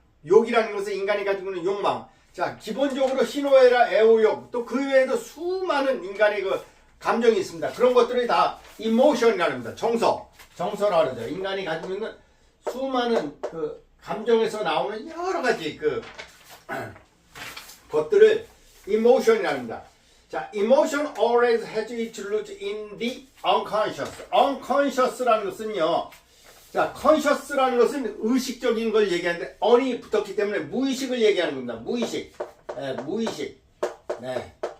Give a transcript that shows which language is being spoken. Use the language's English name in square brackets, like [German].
[Korean] 욕이라는 것은 인간이 가지고 있는 욕망. 자, 기본적으로 희노애락 애오욕 또 그 외에도 수많은 인간의 그 감정이 있습니다. 그런 것들이 다 이모션이라는 겁니다. 정서라 그러죠. 인간이 가지고 있는 수많은 그 감정에서 나오는 여러 가지 것들을 emotion이라고 합니다. [English] 자, emotion always has its root in the unconscious. [Korean] unconscious라는 것은요. 자, conscious라는 것은 의식적인 걸 얘기하는데 on이 붙었기 때문에 무의식을 얘기하는 겁니다. 무의식. 네, 무의식. 네.